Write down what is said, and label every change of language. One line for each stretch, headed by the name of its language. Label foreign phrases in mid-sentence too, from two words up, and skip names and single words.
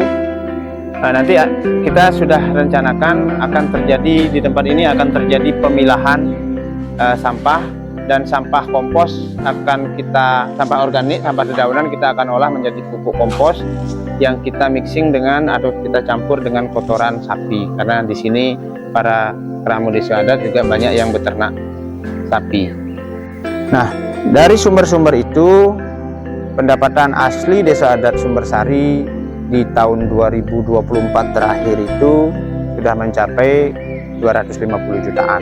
Indonesian: Nanti kita sudah rencanakan akan terjadi di tempat ini, akan terjadi pemilahan sampah dan sampah kompos sampah organik, sampah dedaunan kita akan olah menjadi pupuk kompos yang kita mixing dengan atau kita campur dengan kotoran sapi, karena di sini para keramu desa adat juga banyak yang beternak sapi. Nah, dari sumber-sumber itu pendapatan asli Desa Adat Sumbersari di tahun 2024 terakhir itu sudah mencapai 250 jutaan.